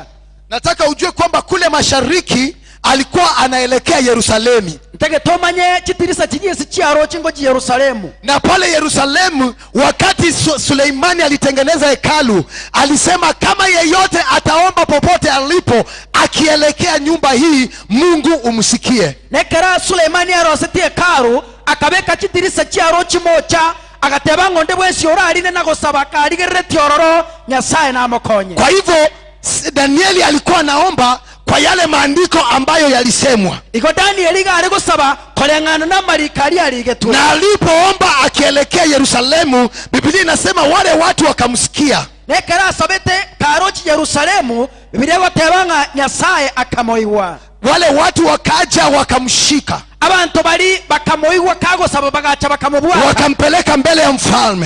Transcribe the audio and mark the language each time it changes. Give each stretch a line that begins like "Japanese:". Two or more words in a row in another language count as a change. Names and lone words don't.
Swahili: Nataka ujue kwamba kule mashariki alikuwa anaelekea Yerusalemu. Na pale Yerusalemu, wakati Suleimani alitengeneza hekalu, alisema kama yeyote ataomba popote alipo akielekea nyumba hii, Mungu umsikie.
Gusii: Nekera Suleimani aroseti hekalu, akabeka chitirisa chiaro chimocha, agateba ngonde bwesi orarine na gosaba karigerere tiororo Nyasaye na amukonye.
Swahili: Kwa hivyo Danieli alikuwa anaomba kwa yale maandiko ambayo yalisemwa. Na alipoomba akielekea Yerusalemu, Biblia inasema wale watu wakamsikia. Wale watu wakaja wakamshika, wakampeleka mbele ya mfalme.